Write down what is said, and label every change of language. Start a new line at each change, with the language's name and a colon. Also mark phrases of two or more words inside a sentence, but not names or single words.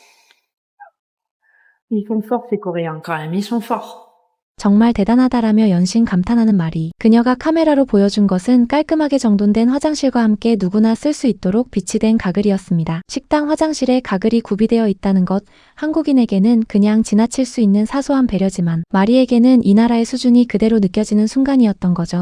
French: Ils sont forts ces Coréens quand même, ils sont forts.
Korean: 정말 대단하다라며 연신 감탄하는 마리. 그녀가 카메라로 보여준 것은 깔끔하게 정돈된 화장실과 함께 누구나 쓸 수 있도록 비치된 가글이었습니다. 식당 화장실에 가글이 구비되어 있다는 것, 한국인에게는 그냥 지나칠 수 있는 사소한 배려지만 마리에게는 이 나라의 수준이 그대로 느껴지는 순간이었던 거죠.